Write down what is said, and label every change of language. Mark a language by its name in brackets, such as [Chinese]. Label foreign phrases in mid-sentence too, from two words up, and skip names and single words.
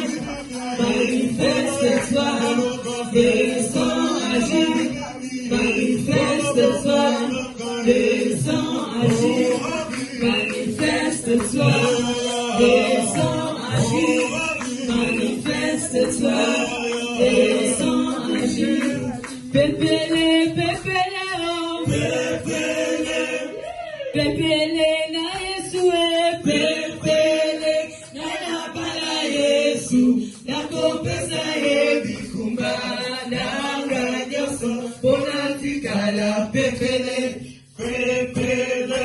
[French] Manifeste-toi, descends agir. Manifeste-toi, descends agir. Manifeste-toi, descends agir. Manifeste-toi, descends agir. [Lingala] Pépélé, pépélé, oh. Pépélé, pépélé, na Yesu, pépélé, na bala Yesu, na kopesa bikumba, na nganyoso, bonatikala, pépélé, pépélé.